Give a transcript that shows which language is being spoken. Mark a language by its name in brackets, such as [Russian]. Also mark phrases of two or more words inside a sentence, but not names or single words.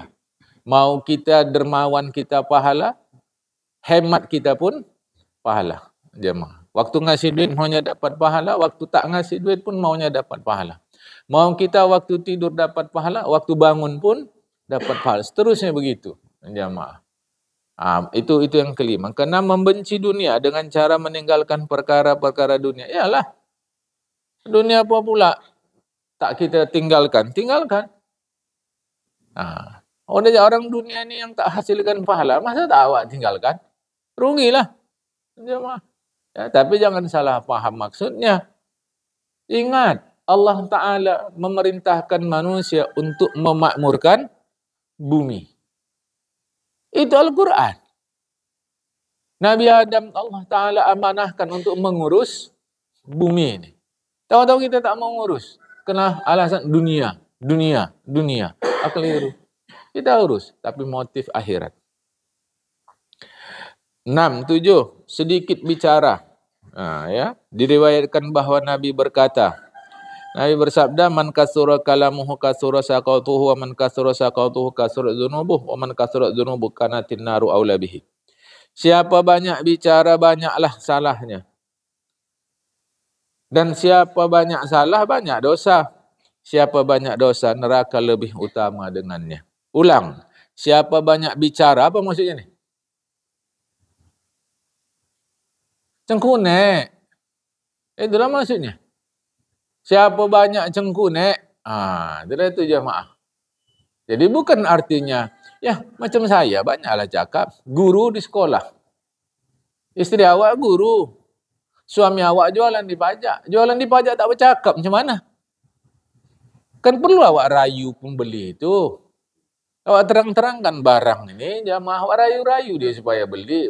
[Indonesian] Mau kita dermawan kita pahala, hemat kita pun pahala. Jemaah. Waktu ngasih duit maunya dapat pahala, waktu tak ngasih duit pun maunya dapat pahala. Mau kita waktu tidur dapat pahala, waktu bangun pun dapat pahala. Seterusnya begitu. Jemaah. Itu yang kelima. Karena membenci dunia dengan cara meninggalkan perkara-perkara dunia. Yalah. Dunia apa pula tak kita tinggalkan? Tinggalkan. Orang dunia ini yang tak hasilkan pahala, masa tak awak tinggalkan? rugilah jemaah. Ya, tapi jangan salah paham maksudnya. Ingat, Allah Ta'ala memerintahkan manusia untuk memakmurkan bumi. Itu Al-Quran. Nabi Adam Allah Ta'ala amanahkan untuk mengurus bumi ini. Tahu-tahu kita tak mau ngurus. Kena alasan dunia. Keliru. Kita urus, tapi motif akhirat. 6, 7. Sedikit bicara. Ya, diriwayatkan bahwa Nabi berkata, Nabi bersabda, [Arabic] من كثر كلامه كثر سقطه و من كثر سقطه كثرت ذنوبه و من كثرت ذنوبه كانت النار أولى به. [Indonesian] Siapa banyak bicara, banyaklah salahnya. Dan siapa banyak salah, banyak dosa. Siapa banyak dosa, neraka lebih utama dengannya. Ulang. Siapa banyak bicara, apa maksudnya nih? Cengkunek. Itulah maksudnya. Siapa banyak cengkunek, itu jemaah. Jadi bukan artinya, ya macam saya, banyaklah cakap. Guru di sekolah. Istri awak guru. Suami awak jualan di pajak. Jualan di pajak tak bercakap, macam mana? Kan perlu awak rayu pembeli itu. Awak terang-terangkan barang ini, jamaah awak rayu-rayu dia supaya beli.